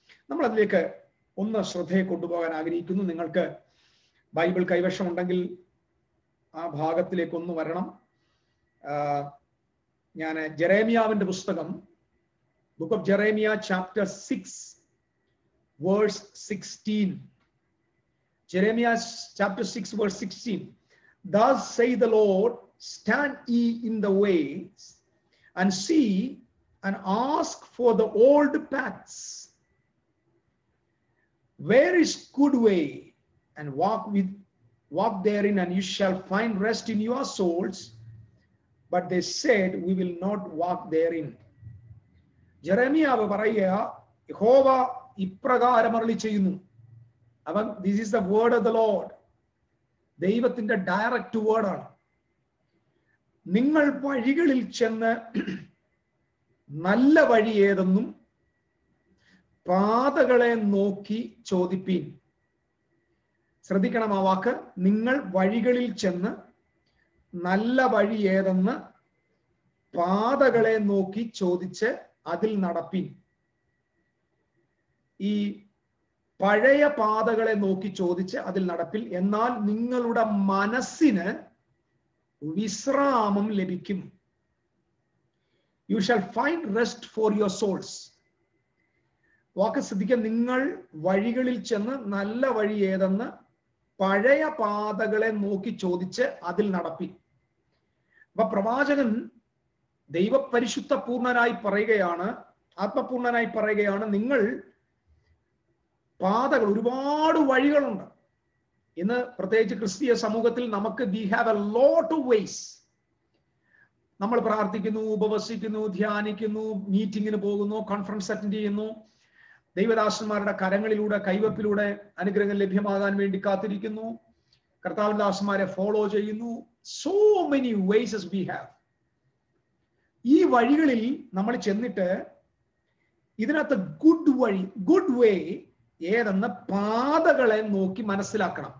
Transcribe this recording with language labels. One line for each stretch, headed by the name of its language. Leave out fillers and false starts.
Malayalam: നമ്മൾ അതിലേക്ക് ഒന്ന് ശ്രദ്ധയെ കൊണ്ടുപോകാൻ ആഗ്രഹിക്കുന്നു. നിങ്ങൾക്ക് ബൈബിൾ കൈവശമുണ്ടെങ്കിൽ ആ ഭാഗത്തിലേക്ക് ഒന്ന് വരണം. ഞാൻ ജെറേമിയാവിന്റെ പുസ്തകം,
English: book of Jeremiah,
Malayalam: chapter 6 verse 16.
English: Jeremiah chapter 6 verse 16. Thus say the Lord, stand ye in the ways and see and ask for the old paths. Where is good way, and walk therein, and you shall find rest in your souls. But they said, we will not walk therein.
Malayalam: ജെറേമിയാവ് പറയുക, യഹോവ ഇപ്രകാരം അരുളി ചെയ്യുന്നു.
English: അവൻ, this is the word of the Lord.
Malayalam: ദൈവത്തിന്റെ direct വേർഡാണ്. നിങ്ങൾ വഴികളിൽ ചെന്ന് നല്ല വഴി ഏതെന്നും പാതകളെ നോക്കി ചോദിപ്പീൻ. ശ്രദ്ധിക്കണം ആ വാക്ക്. നിങ്ങൾ വഴികളിൽ ചെന്ന് നല്ല വഴി ഏതെന്ന് പാതകളെ നോക്കി ചോദിച്ച് അതിൽ നടപ്പീൻ. ഈ പഴയ പാതകളെ നോക്കി ചോദിച്ച് അതിൽ നടപ്പിൽ, എന്നാൽ നിങ്ങളുടെ മനസ്സിന് വിശ്രാമം ലഭിക്കും.
English: You shall find rest for your souls.
Malayalam: വാക്ക് ശ്രദ്ധിക്കുക. നിങ്ങൾ വഴികളിൽ ചെന്ന് നല്ല വഴി ഏതെന്ന് പഴയ പാതകളെ നോക്കി ചോദിച്ച് അതിൽ നടപ്പി. അപ്പൊ പ്രവാചകൻ ദൈവപരിശുദ്ധ പൂർണ്ണനായി പറയുകയാണ്, ആത്മപൂർണ്ണനായി പറയുകയാണ്, നിങ്ങൾ പാതകൾ, ഒരുപാട് വഴികളുണ്ട്. ഇന്ന് പ്രത്യേകിച്ച് ക്രിസ്തീയ സമൂഹത്തിൽ നമുക്ക്
English: we have a lot of ways.
Malayalam: നമ്മൾ പ്രാർത്ഥിക്കുന്നു, ഉപവസിക്കുന്നു, ധ്യാനിക്കുന്നു, മീറ്റിങ്ങിന് പോകുന്നു, കോൺഫറൻസ് അറ്റൻഡ് ചെയ്യുന്നു, ദൈവദാസന്മാരുടെ കരങ്ങളിലൂടെ കൈവപ്പിലൂടെ അനുഗ്രഹങ്ങൾ ലഭ്യമാകാൻ വേണ്ടി കാത്തിരിക്കുന്നു, കർത്താവിന്റെ ദാസന്മാരെ ഫോളോ ചെയ്യുന്നു.
English: So many ways we have.
Malayalam: ഈ വഴികളിൽ നമ്മൾ ചെന്നിട്ട് ഇതിനകത്ത് ഗുഡ് വേ ഏതെന്ന് പാതകളെ നോക്കി മനസ്സിലാക്കണം.